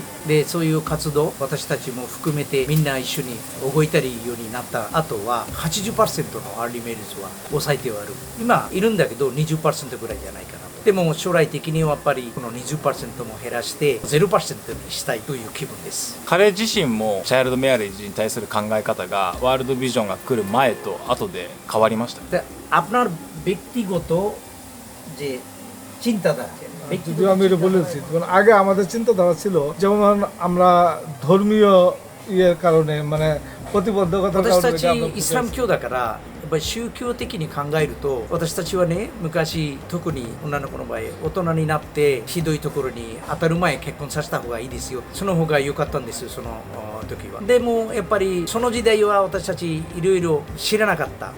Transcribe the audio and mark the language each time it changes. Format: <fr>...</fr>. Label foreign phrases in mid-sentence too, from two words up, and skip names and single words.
<ja>でそういう活動、私たちも含めてみんな一緒に動いたりようになった後は 80% の</ja> <en>early marriage</en> <ja>は抑えてはある。今いるんだけど 20% ぐらいじゃないかなと。でも将来的にはやっぱりこの 20% も減らして 0% にしたいという気分です。彼自身も</ja> <en>child marriage</en> <ja>に対する考え方がワールドビジョンが来る前と後で変わりました。</ja> <bn>আপনার ব্যক্তিগত যে চিন্তাধারা, যদি আমি এটা বলেছি, আগে আমাদের চিন্তাধারা ছিল যেমন আমরা ধর্মীয় ইয়ের কারণে মানে প্রতিবদ্ধকতার</bn> <ja>私た</ja> <bn>কারণে</bn> <ja>ちイスラム教だからやっぱり宗教的に考えると、私たちはね、昔特に女の子の場合大人になってひどいところに当たる前結婚させた方がいいですよ、その方が良かったんですよ、その時は。でもやっぱりその時代は私たちいろいろ知らなかった。</ja>